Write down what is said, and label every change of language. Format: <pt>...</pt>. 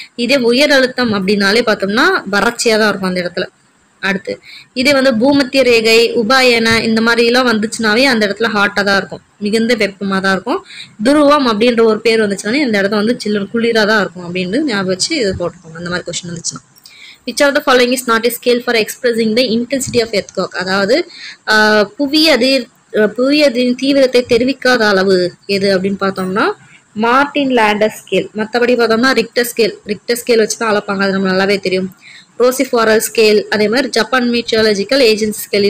<ta>இதே உயர் அழுத்தம் அப்படின்னாலே பார்த்தோம்னா வறட்சியாக தான் இருக்கும் அந்த இடத்துல. அடுத்து இதே வந்து பூமத்திய ரேகை உபாயன இந்த மாதிரிலாம் வந்துச்சுனாவே அந்த இடத்துல ஹாட்டாக தான் இருக்கும், மிகுந்த வெப்பமாக தான் இருக்கும். துருவம் அப்படின்ற ஒரு பேர் வந்துச்சுனாலே அந்த இடத்துல வந்து சில்லுன்னு குளிராக தான் இருக்கும் அப்படின்னு ஞாபகம் வச்சு இது போட்டுக்கோங்க. அந்த மாதிரி கொஸ்டின் வந்துச்சுன்னா.</ta> <en>Which of the following is not a scale for expressing the intensity of earthquake?</en> <ta>அதாவது புவி அதிர்வின் தீவிரத்தை தெரிவிக்காத அளவு எது அப்படின்னு பார்த்தோம்னா மார்டின் லேண்டர் ஸ்கேல். மற்றபடி பார்த்தோம்னா ரிக்டர் ஸ்கேல் வச்சு தான் அளப்பாங்க, அது நம்ம நல்லாவே தெரியும். ரோசிஃபாரல் ஸ்கேல், அதே மாதிரி ஜப்பான் மீட்டியாலஜிக்கல் ஏஜென்சி ஸ்கேல்.</ta>